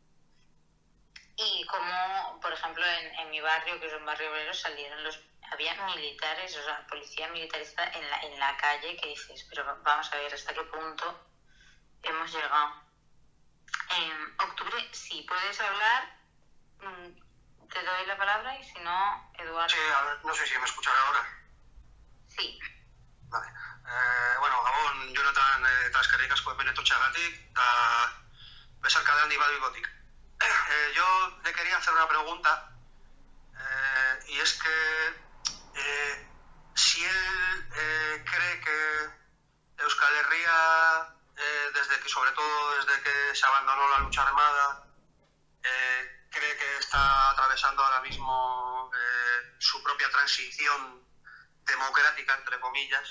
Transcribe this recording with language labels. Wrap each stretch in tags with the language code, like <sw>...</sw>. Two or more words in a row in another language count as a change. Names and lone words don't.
<es>Y como, por ejemplo, en mi barrio, que es un barrio obrero, había militares, o sea, policía militarista en la calle, que dices, pero vamos a ver hasta qué punto hemos llegado. En octubre, si puedes hablar, te doy la palabra, y si no, Eduardo. Sí, a ver, no sé si me escuchará ahora. Sí. Vale.</es> <eu>Gabon, Jonathan, eskerrik asko hemen etortzeagatik, eta besarka de handi baduigotik.</eu> <es>Yo le quería hacer una pregunta, y es que si él cree que Euskal Herria, sobre todo desde que se abandonó la lucha armada, cree que está atravesando ahora mismo su propia transición democrática, entre comillas.</es>